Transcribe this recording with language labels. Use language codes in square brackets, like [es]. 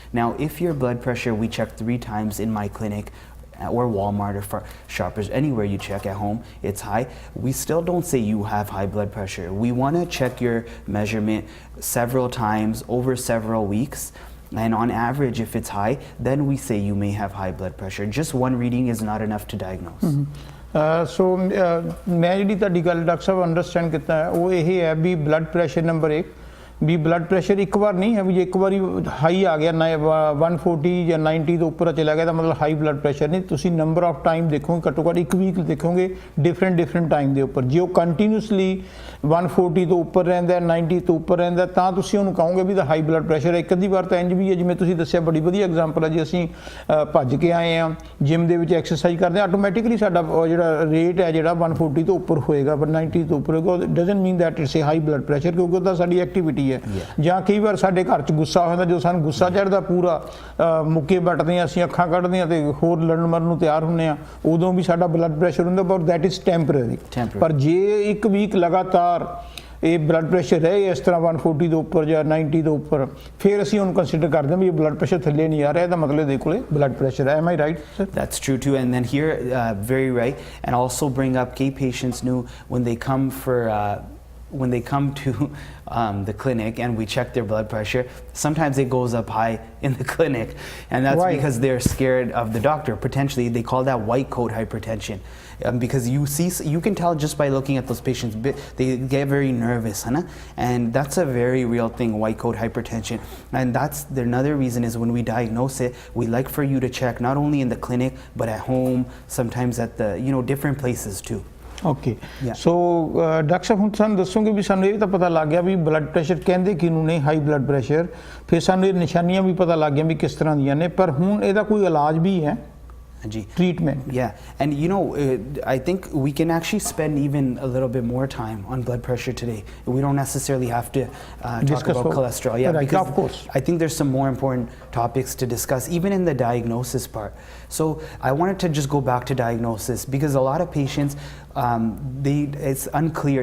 [en] Now, if your blood pressure, we check 3 times in my clinic, or Walmart, or for Shoppers, anywhere you check at home, it's high, we still don't say you have high blood pressure. We want to check your measurement several times over several weeks. And on average, if it's high, then we say you may have high blood pressure. Just one reading is not enough to diagnose. [pa] ਸੋ ਮੈਂ ਜਿਹੜੀ ਤੁਹਾਡੀ ਗੱਲ doctor ਸਾਹਿਬ understand ਕੀਤਾ ਹੈ ਉਹ ਇਹ ਹੈ ਵੀ blood pressure number 1 ਵੀ blood pressure ਇੱਕ ਵਾਰ ਨਹੀਂ ਹੈ ਵੀ ਜੇ ਇੱਕ ਵਾਰੀ ਹਾਈ ਆ ਗਿਆ ਨਾ 140 ਜਾਂ 90 ਤੋਂ ਉੱਪਰ ਚਲਾ ਗਿਆ ਤਾਂ ਮਤਲਬ ਹਾਈ ਬਲੱਡ ਪ੍ਰੈਸ਼ਰ ਨਹੀਂ। ਤੁਸੀਂ ਨੰਬਰ ਆਫ ਟਾਈਮ ਦੇਖੋਗੇ, ਘੱਟੋ ਘੱਟ 1 ਵੀਕ ਦੇਖੋਗੇ ਡਿਫਰੈਂਟ ਟਾਈਮ ਦੇ ਉੱਪਰ। ਜੇ ਉਹ ਕੰਟੀਨਿਊਸਲੀ 140 ਤੋਂ ਉੱਪਰ ਰਹਿੰਦਾ, 90 ਤੋਂ ਉੱਪਰ ਰਹਿੰਦਾ, ਤਾਂ ਤੁਸੀਂ ਉਹਨੂੰ ਕਹੋਗੇ ਵੀ ਦਾ ਹਾਈ ਬਲੱਡ ਪ੍ਰੈਸ਼ਰ ਹੈ। ਇੱਕ ਅੱਧੀ ਵਾਰ ਤਾਂ ਇੰਜ ਵੀ ਹੈ, ਜਿਵੇਂ ਤੁਸੀਂ ਦੱਸਿਆ ਬੜੀ ਵਧੀਆ ਐਗਜ਼ਾਮਪਲ ਹੈ, ਜੇ ਅਸੀਂ ਭੱਜ ਕੇ ਆਏ ਹਾਂ ਜਿਮ ਦੇ ਵਿੱਚ ਐਕਸਰਸਾਈਜ਼ ਕਰਦੇ ਹਾਂ, ਆਟੋਮੈਟਿਕਲੀ ਸਾਡਾ ਜਿਹੜਾ ਰੇਟ ਹੈ ਜਿਹੜਾ 140 ਤੋਂ ਉੱਪਰ ਹੋਏਗਾ, ਪਰ 90 ਤੋਂ ਉੱਪਰ ਹੋਏਗਾ, [en] doesn't mean that it's a high blood pressure, [pa] ਕਿਉਂਕਿ ਉਹਦਾ ਸਾਡੀ ਐਕਟੀਵਿਟੀ ਹੈ। ਜਾਂ ਕਈ ਵਾਰ ਸਾਡੇ ਘਰ 'ਚ ਗੁੱਸਾ ਹੋ ਜਾਂਦਾ, ਜੋ ਸਾਨੂੰ ਗੁੱਸਾ ਚੜ੍ਹਦਾ ਪੂਰਾ ਮੁੱਕੇ ਵੱਟਦੇ ਹਾਂ, ਅਸੀਂ ਅੱਖਾਂ ਕੱਢਦੇ ਹਾਂ ਅਤੇ ਹੋਰ ਲੜਨ ਮਰਨ ਨੂੰ ਤਿਆਰ ਹੁੰਦੇ ਹਾਂ, ਉਦੋਂ ਵੀ ਸਾਡਾ ਬਲੱਡ ਪ੍ਰੈਸ਼ਰ ਹੁੰਦਾ, ਪਰ [en] That is temporary. [pa] ਪਰ ਜੇ 1 ਵੀਕ ਲਗਾਤਾਰ ਇਹ ਬਲੱਡ ਪ੍ਰੈਸ਼ਰ ਰਹੇ ਇਸ ਤਰ੍ਹਾਂ 140 ਤੋਂ ਉੱਪਰ ਜਾਂ 90 ਤੋਂ ਉੱਪਰ, ਫਿਰ ਅਸੀਂ ਉਹਨੂੰ ਕੰਸੀਡਰ ਕਰਦੇ ਹਾਂ ਵੀ ਇਹ ਬਲੱਡ ਪ੍ਰੈਸ਼ਰ ਥੱਲੇ ਨਹੀਂ ਆ ਰਿਹਾ, ਇਹਦਾ ਮਤਲਬ ਇਹਦੇ ਕੋਲੇ ਬਲੱਡ ਪ੍ਰੈਸ਼ਰ ਹੈ। [en] Am I right, sir? That's true too, and then here, very right, and also bring up gay patients new when they come to the clinic and we check their blood pressure, sometimes it goes up high in the clinic, and that's because they're scared of the doctor. Potentially they call that white coat hypertension, because you can tell just by looking at those patients, they get very nervous, and that's a very real thing, white coat hypertension. And that's another reason is when we diagnose it, we like for you to check not only in the clinic but at home, sometimes at the different places too. [pa] Okay, so doctor ਸਾਹਿਬ ਹੁਣ ਸਾਨੂੰ ਦੱਸੋਗੇ ਵੀ ਸਾਨੂੰ ਇਹ ਤਾਂ ਪਤਾ ਲੱਗ ਗਿਆ ਵੀ blood pressure ਕਹਿੰਦੇ ਕਿਹਨੂੰ ਨੇ ਹਾਈ ਬਲੱਡ ਪ੍ਰੈਸ਼ਰ, ਫਿਰ ਸਾਨੂੰ ਇਹ ਨਿਸ਼ਾਨੀਆਂ ਵੀ ਪਤਾ ਲੱਗ ਗਈਆਂ ਵੀ ਕਿਸ ਤਰ੍ਹਾਂ ਦੀਆਂ ਨੇ, ਪਰ ਹੁਣ ਇਹਦਾ ਕੋਈ ਇਲਾਜ ਵੀ ਹੈ? [en] Treatment. Yeah, and I think we can actually spend even a little bit more time on blood pressure today. We don't necessarily have to talk about cholesterol. Yeah, right, because of course. I think there's some more important topics to discuss, even in the diagnosis part. So I wanted to just go back to diagnosis, because a lot of patients, it's unclear.